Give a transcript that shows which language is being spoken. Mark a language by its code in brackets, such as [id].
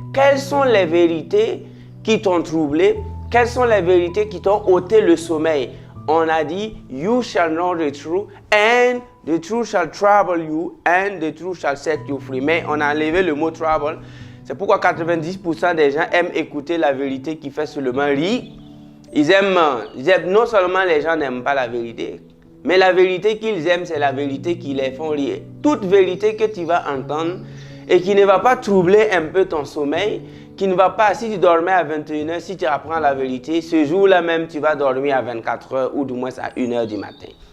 [fr] Quelles sont les vérités qui t'ont troublé? Quelles sont les vérités qui t'ont ôté le sommeil? On a dit, [en] you shall know the truth and the truth shall trouble you and the truth shall set you free. [fr] Mais on a enlevé le mot trouble. C'est pourquoi 90% des gens aiment écouter la vérité qui fait seulement rire. Ils aiment, non seulement les gens n'aiment pas la vérité, mais la vérité qu'ils aiment, c'est la vérité qui les font rire. Toute vérité que tu vas entendre et qui ne va pas troubler un peu ton sommeil, qui ne va pas, si tu dormais à 21h, si tu apprends la vérité, ce jour-là même, tu vas dormir à 24h ou du moins à 1h du matin.